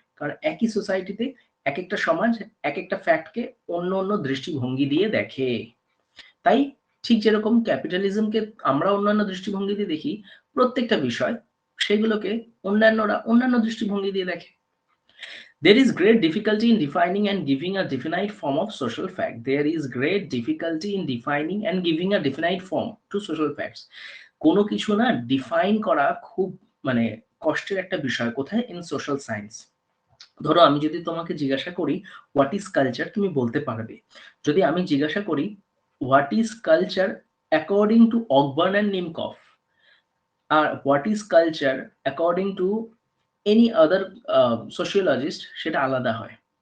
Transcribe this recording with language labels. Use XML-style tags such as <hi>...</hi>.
<bn>কারণ একই সোসাইটিতে এক একটা সমাজ এক একটা ফ্যাক্টকে অন্য অন্য দৃষ্টিভঙ্গি দিয়ে দেখে। তাই ঠিক যেরকম ক্যাপিটালিজমকে আমরা অন্যান্য দৃষ্টিভঙ্গি দিয়ে দেখি, প্রত্যেকটা বিষয় সেগুলোকে অন্যান্যরা অন্যান্য দৃষ্টিভঙ্গি দিয়ে দেখে।</bn> <en>There is great difficulty in defining and giving a definite form of social fact. There is great difficulty in defining and giving a definite form to social facts.</en> <bn>কোনো কিছু না ডিফাইন করা খুব মানে কষ্টের একটা বিষয়। কোথায়?</bn> <en>In social science.</en> <bn>ধরো আমি যদি তোমাকে জিজ্ঞাসা করি</bn> <en>what is culture,</en> <bn>তুমি বলতে পারবে। যদি আমি জিজ্ঞাসা করি</bn> <en>what is culture according to Ogburn and Nimkoff, আর what is culture according to any other sociologist,</en> <bn>সেটা আলাদা হয়।</bn>